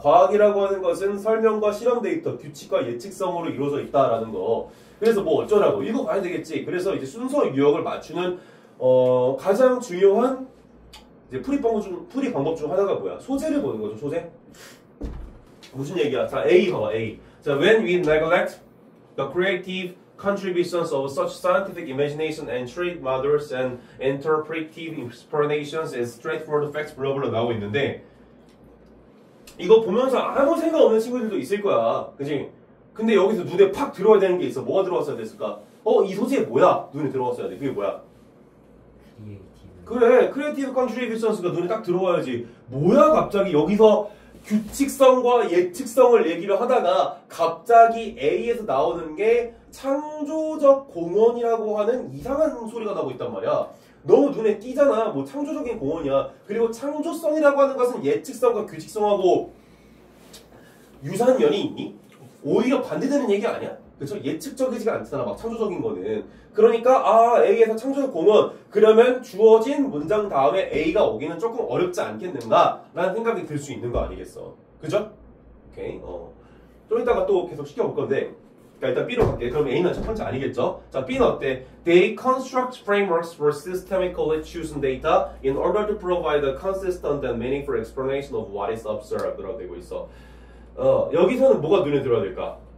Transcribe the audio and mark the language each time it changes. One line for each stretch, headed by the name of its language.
Korean: 과학이라고 하는 것은 설명과 실험 데이터, 규칙과 예측성으로 이루어져 있다라는 거. 그래서 뭐 어쩌라고? 읽어가야 되겠지. 그래서 이제 순서 유형을 맞추는 가장 중요한 이제 풀이 방법 중 하나가 뭐야? 소재를 보는 거죠. 소재. 무슨 얘기야? 자, A 봐봐. A.
English: 자, when we neglect the creative contributions of such scientific imagination and trade models and interpretive explanations as straightforward facts, blah blah
Korean: 나오고 있는데 이거 보면서 아무 생각 없는 친구들도 있을 거야. 그지? 근데 여기서 눈에 팍 들어와야 되는 게 있어. 뭐가 들어왔어야 됐을까? 이 소재 뭐야? 눈에 들어왔어야 돼. 그게 뭐야? 크리에이티브. 그래, 크리에이티브 컨트리뷰션스가 눈에 딱 들어와야지. 뭐야 갑자기 여기서 규칙성과 예측성을 얘기를 하다가 갑자기 A에서 나오는 게 창조적 공헌이라고 하는 이상한 소리가 나고 있단 말이야. 너무 눈에 띄잖아. 뭐 창조적인 공헌이야. 그리고 창조성이라고 하는 것은 예측성과 규칙성하고 유사한 면이 있니? 오히려 반대되는 얘기 아니야? 그쵸? 예측적이지가 않잖아. 막 창조적인 거는. 그러니까 A에서 창조적 공헌 그러면 주어진 문장 다음에 A가 오기는 조금 어렵지 않겠는가? 라는 생각이 들 수 있는 거 아니겠어. 그죠? 오케이. 좀 이따가 또 계속 시켜볼 건데 일단 B로 갈게. 그럼 A는 첫 번째 아니겠죠? 자, B는 어때?
English: They construct frameworks for systemically choosing data in order to provide a consistent and meaningful explanation of what is observed
Korean: 라고 되고 있어. 여기서는 뭐가 눈에 들어야 될까?